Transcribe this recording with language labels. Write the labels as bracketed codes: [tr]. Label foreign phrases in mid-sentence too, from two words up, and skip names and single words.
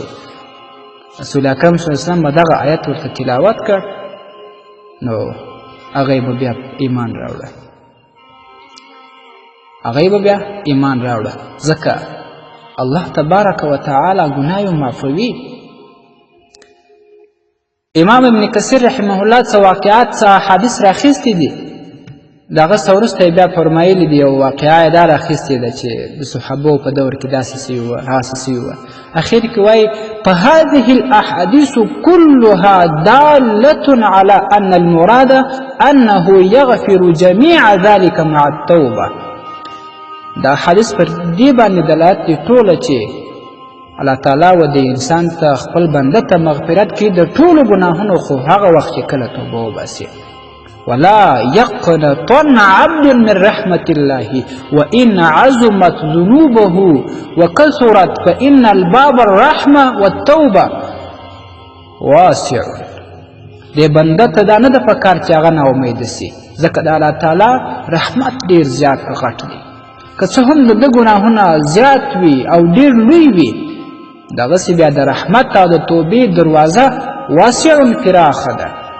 [ps] رسول اکرم [ar] صلی الله علیه وسلم [ps] به دغه آیت ورته تلاوت کړ، نو هغې به بیا ایمان راوړه، هغې به بیا ایمان راوړه، ځکه الله تبارک وتعالی ګناه معافوي. امام ابن کثیر [ar] رحمه الله [ps] څه واقعات څه احادیث راخیستي دي، د هغه څه وروسته یې بیا فرمایلي دي. یو واقعه یې دا راخیستې ده چې د صحابو په دور کې داسې سوي وه، هغسې سوي وه. اخر کې وایي [ar] فهذه الاحاديث كلها دالة على ان المراد انه يغفر جميع ذلك مع التوبه. [ps] دا حدیث پر دې باندې دلالت دی ټوله چې الله تعالی و د انسان ته خپل بنده ته مغفرت کوي د ټولو ګناهونو، خو هغه وخت چې کله توبه وباسي. [ar] ولا يقنطن عبد من رحمة الله وإن عظمت ذنوبه وكثرت فإن الباب الرحمة والتوبة واسع. [ps] دې بنده ته دا نه ده پکار چې هغه نا امیده سي، ځکه د الله تعالی رحمت ډېر زیات غټ دی. که څه هم د ده ګناهونه زیات وي او ډېر لوی وي، دغسې بیا د رحمت او د توبې دروازه واسع فراخه ده.